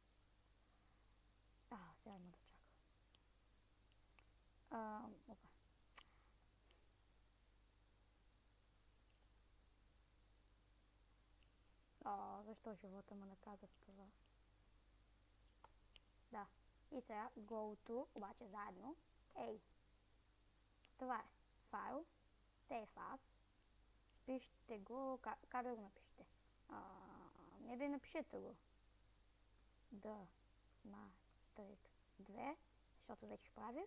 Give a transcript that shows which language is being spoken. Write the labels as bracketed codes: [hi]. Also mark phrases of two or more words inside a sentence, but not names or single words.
[bg] Сега има да чака. Защо живота ме наказа с това? Да. И сега [en] go to, [bg] обаче заедно. Това е файл. [en] Save as. [bg] Пишете го, как да го напишете? Не да напишете го. The Matrix 2, защото вече правих.